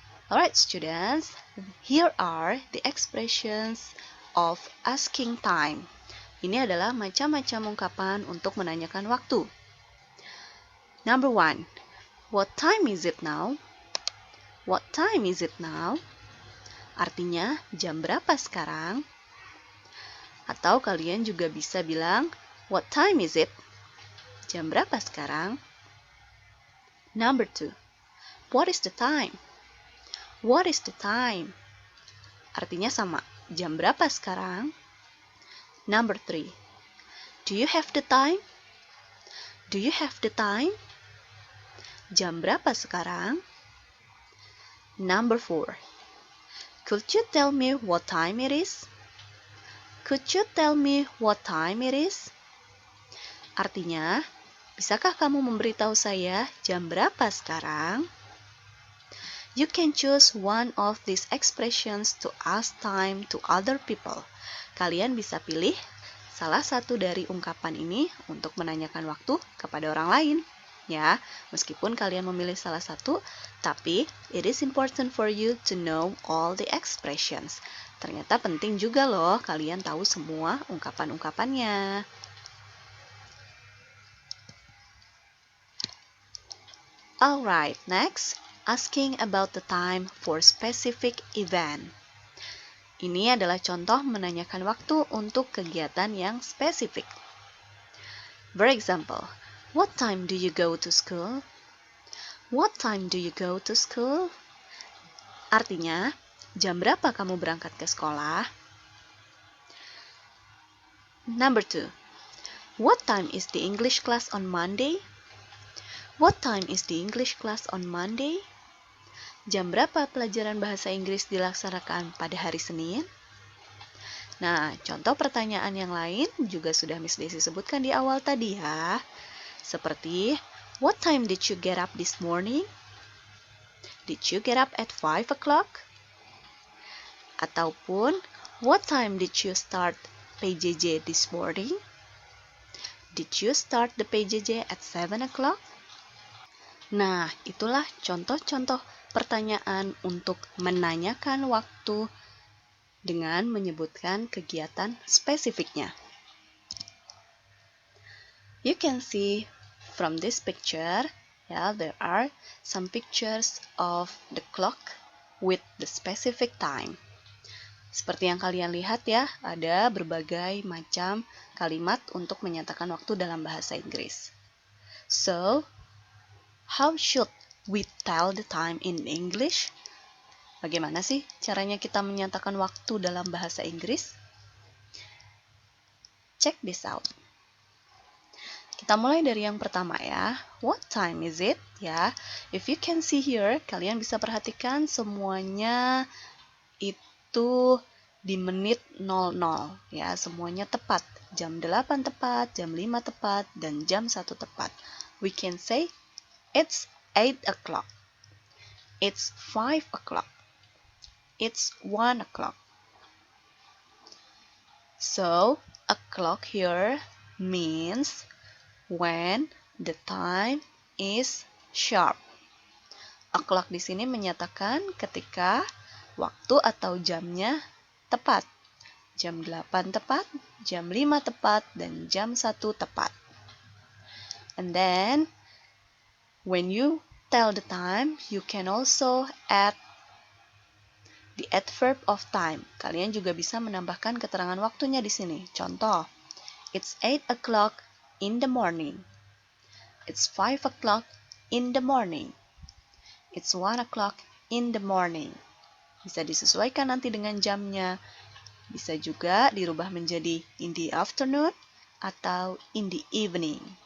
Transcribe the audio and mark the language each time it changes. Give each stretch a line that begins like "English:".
English: Alright, students, here are the expressions of asking time.
Indonesian: Ini adalah macam-macam ungkapan untuk menanyakan waktu.
English: Number 1, what time is it now? What time is it now?
Indonesian: Artinya, jam berapa sekarang? Atau kalian juga bisa bilang,
English: what time is it?
Indonesian: Jam berapa sekarang?
English: Number 2, what is the time? What is the time?
Indonesian: Artinya sama, jam berapa sekarang?
English: Number 3, do you have the time? Do you have the time?
Indonesian: Jam berapa sekarang?
English: Number 4, could you tell me what time it is? Could you tell me what time it is?
Indonesian: Artinya, bisakah kamu memberitahu saya jam berapa sekarang?
English: You can choose one of these expressions to ask time to other people.
Indonesian: Kalian bisa pilih salah satu dari ungkapan ini untuk menanyakan waktu kepada orang lain. Ya, meskipun kalian memilih salah satu, tapi
English: it is important for you to know all the expressions.
Indonesian: Ternyata penting juga loh kalian tahu semua ungkapan-ungkapannya.
English: Alright, next. Asking about the time for specific event.
Indonesian: Ini adalah contoh menanyakan waktu untuk kegiatan yang spesifik.
English: For example, what time do you go to school? What time do you go to school?
Indonesian: Artinya, jam berapa kamu berangkat ke sekolah?
English: Number 2. What time is the English class on Monday? What time is the English class on Monday?
Indonesian: Jam berapa pelajaran bahasa Inggris dilaksanakan pada hari Senin? Nah, contoh pertanyaan yang lain juga sudah Miss Desi sebutkan di awal tadi ya. Seperti,
English: what time did you get up this morning? Did you get up at 5 o'clock?
Indonesian: Ataupun,
English: what time did you start PJJ this morning? Did you start the PJJ at 7 o'clock?
Indonesian: Nah, itulah contoh-contoh pertanyaan untuk menanyakan waktu dengan menyebutkan kegiatan spesifiknya.
English: You can see from this picture, there are some pictures of the clock with the specific time.
Indonesian: Seperti yang kalian lihat ya, ada berbagai macam kalimat untuk menyatakan waktu dalam bahasa Inggris.
English: So, how should we tell the time in English?
Indonesian: Bagaimana sih caranya kita menyatakan waktu dalam bahasa Inggris?
English: Check this out.
Indonesian: Kita mulai dari yang pertama ya.
English: What time is it?
Indonesian: Ya,
English: if you can see here,
Indonesian: kalian bisa perhatikan semuanya itu di menit 00 ya, semuanya tepat. Jam 8 tepat, jam 5 tepat, dan jam 1 tepat.
English: We can say it's 8 o'clock. It's 5 o'clock. It's 1 o'clock. So, o'clock here means when the time is sharp.
Indonesian: O'clock di sini menyatakan ketika waktu atau jamnya tepat. Jam 8 tepat, jam 5 tepat, dan jam 1 tepat.
English: And then, when you tell the time, you can also add the adverb of time.
Indonesian: Kalian juga bisa menambahkan keterangan waktunya di sini. Contoh,
English: it's 8 o'clock in the morning. It's 5 o'clock in the morning. It's 1 o'clock in the morning.
Indonesian: Bisa disesuaikan nanti dengan jamnya. Bisa juga dirubah menjadi
English: in the afternoon
Indonesian: atau
English: in the evening.